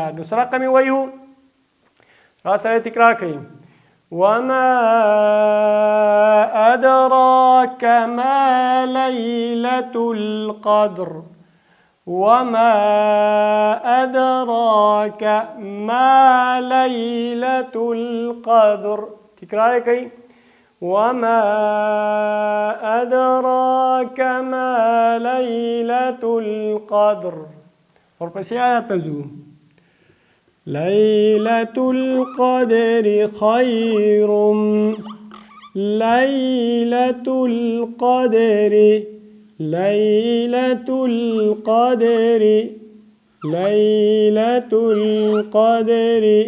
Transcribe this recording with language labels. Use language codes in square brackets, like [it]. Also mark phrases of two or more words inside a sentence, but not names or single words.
[ps] نو څه رقم یې وایو؟ را سره تکرار کوي. [ar] وما أدراك ما ليلة القدر. وما أدراك ما ليلة القدر. [ps] تکرار کوي. [ar] وما أدراك ما ليلة القدر. [ps] ورپسې آیات ته ځو. [ar] ليلة القدر خير. ليلة القدر ليلة القدر ليلة القدر